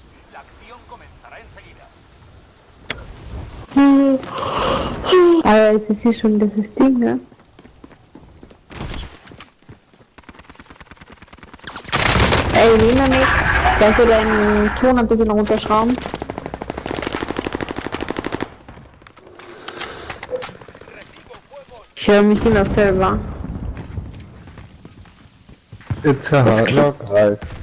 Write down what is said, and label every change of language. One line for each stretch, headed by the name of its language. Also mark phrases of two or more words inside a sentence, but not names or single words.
Spanish: La acción comenzará enseguida.
German: Aber jetzt ist hier schon dieses Ding, ne? Ey, Nina nicht. Kannst du deinen Ton ein bisschen runterschrauben? Ich höre mich immer selber.
English: It's a hard knock life.